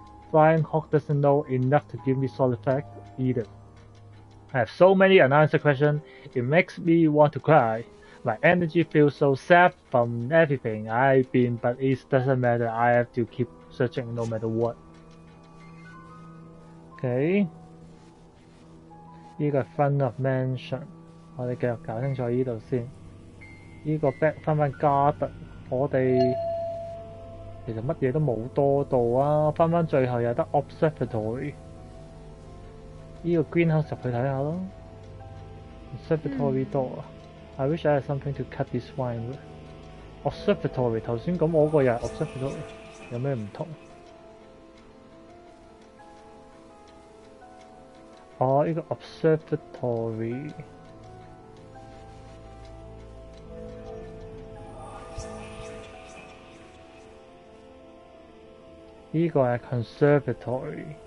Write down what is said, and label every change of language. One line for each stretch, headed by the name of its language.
English: Flying Hawk doesn't know enough to give me solid fact either. I have so many unanswered questions. It makes me want to cry. My energy feels so sapped from everything I've been, but it doesn't matter. I have to keep searching no matter what. Okay.
Cantonese: 呢個係
English: front of mansion，
Cantonese: 我哋繼續搞清楚呢度先。呢個 back 翻 garden， 我哋其實乜嘢都冇多到啊，翻最後有得 observatory。呢個 greenhouse 入去睇下咯。
English: observatory door。I wish I had something to cut this wine with。observatory
Cantonese: 頭先咁我個又係
English: observatory，
Cantonese: 有咩唔同？哦，呢個 observatory。呢個係 conservatory。